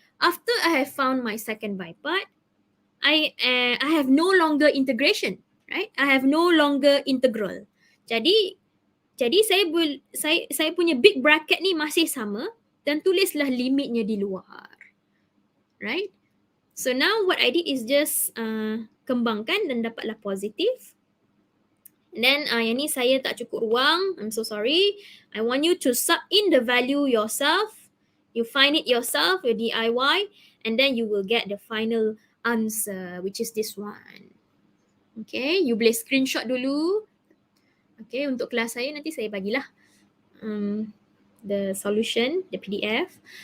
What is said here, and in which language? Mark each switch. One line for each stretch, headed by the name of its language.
English: After I have found my second by part, I have no longer integration. Right? I have no longer integral.
Malay: Jadi saya punya big bracket ni masih sama dan tulislah limitnya di luar.
English: Right? So now what I did is just
Malay: kembangkan dan dapatlah positif.
English: And then
Malay: yang ni saya tak cukup ruang.
English: I'm so sorry. I want you to sub in the value yourself. You find it yourself, your DIY, and then you will get the final answer, which is this one.
Malay: Okay, you boleh screenshot dulu. Okay, untuk kelas saya nanti saya bagilah
English: the solution, the PDF.